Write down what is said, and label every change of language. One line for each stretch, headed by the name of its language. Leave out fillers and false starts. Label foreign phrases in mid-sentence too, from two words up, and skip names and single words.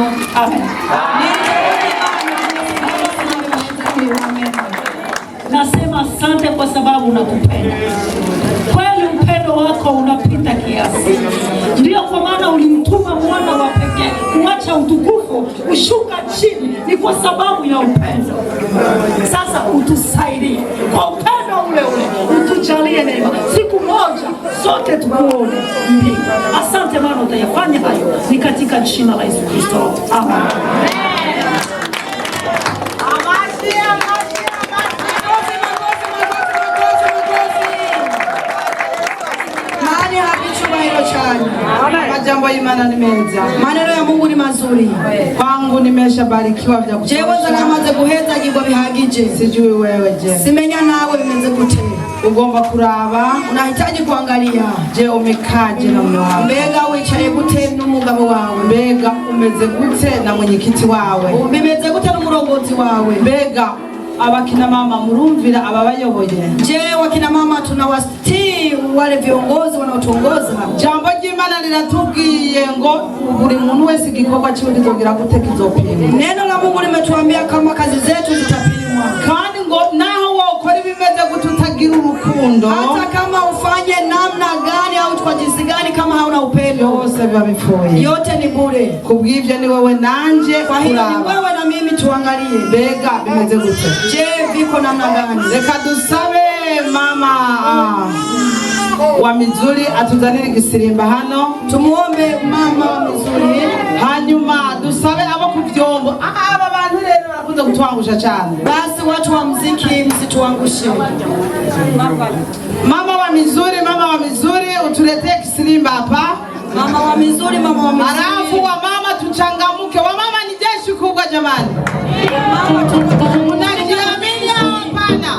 Swahili: Amen. Nasema asante kwa sababu unatupenda. Kweli upendo wako unapita kiasi. Ndio kwa maana ulimtuma mwana wa pekee kuacha utukufu ushuka chini, ni kwa sababu ya upendo. Sasa utusaidie kwa upendo ule ule, utujalie neema siku moja sote tukuone mbingu. Asante maana utayafanya hayo, ni katika jina la Yesu Kristo, amen.
Rundi: Majambo y'Imana ni meza.
Swahili: Maneno ya Mungu ni mazuri. Kwangu nimeshabarikiwa vya kutosha.
Rundi: Jewe namaze guheza gibwa bihagije.
Swahili: Sijui wewe je.
Rundi: Simenya nawe bimeze gute. Ugomba kuraba,
Swahili: unahitaji kuangalia. Je, umekaje na mume wako?
Rundi: Mbega wicaye gute n'umugabo wawe? Mbega umeze gute na mwenyekiti wawe? Bimeze gute n'umurongozi wawe? Mbega abakina mama murumvira ababayoboye?
Swahili: Je, wakina mama tunawastii wale viongozi wanaotuongoza?
Rundi: Jambo ry'Imana liratubwiye ngo buri muntu wese igikorwa cyo kizogira gute kizopimwa.
Swahili: Neno la Mungu limetuambia kama kazi zetu zitapimwa.
Rundi: Kandi ngo naho wakora ibimeze gute utagira urukundo,
Swahili: hata kama ufanye namna gani au kwa jinsi gani, kama hauna upendo,
Rundi: yose biba bifuye,
Swahili: yote ni bure.
Rundi: Kubw'ivyo ni wewe nanje,
Swahili: kwa hiyo ni wewe na mimi tuangalie
Rundi: bega bimeze gute.
Swahili: Je, viko namna gani?
Rundi: Reka dusabe mama wa Mizuri atuzanire igisirimba hano.
Swahili: Tumuombe mama wa Mizuri,
Rundi: hanyuma dusabe abo kuvyombo. Aba bantu rero barakunze kutwangusha cyane.
Swahili: Basi watu wa muziki msituangushe. Mama wa Mizuri utuletee igisirimba hapa. Mama wa Mizuri. Alafu wa mama tuchangamuke. Wa mama ni jeshi kubwa jamani. Mama tunajiamini hapana.